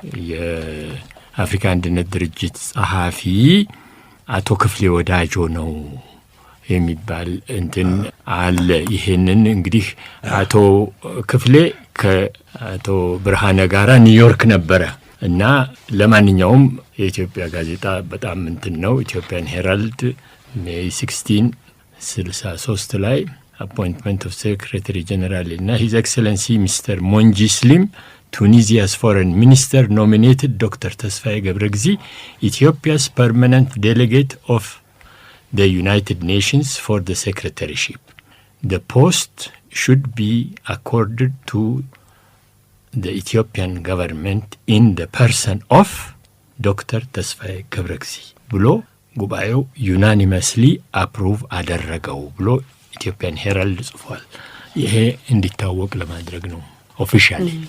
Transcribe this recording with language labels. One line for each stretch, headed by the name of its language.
Amharic: የአፍሪካ አንድነት ድርጅት ጸሐፊ አቶ ክፍሌ ወዳጆ ነው የሚባል እንትን አለ። ይሄንን እንግዲህ አቶ ክፍሌ ከአቶ ብርሃነ ጋራ ኒውዮርክ ነበረ እና ለማንኛውም የኢትዮጵያ ጋዜጣ በጣም እንትን ነው። ኢትዮጵያን ሄራልድ ሜይ 16 63 ላይ
English: appointment of Secretary General
Amharic: እና His Excellency Mr.
English: Monji Slim, Tunisia's foreign minister, nominated Dr. Tesfaye Gebreghzi, Ethiopia's permanent delegate of the United Nations for the secretaryship. The post should be accorded to the Ethiopian government in the person of Dr.
Amharic: Tesfaye Gebreghzi ብሎ ጉባኤው
English: unanimously approve
Amharic: አደረገው ብሎ ኢትዮጵያን ሄራልድ ጽፏል። ይሄ እንዲታወቅ ለማድረግ ነው ኦፊሻሊ።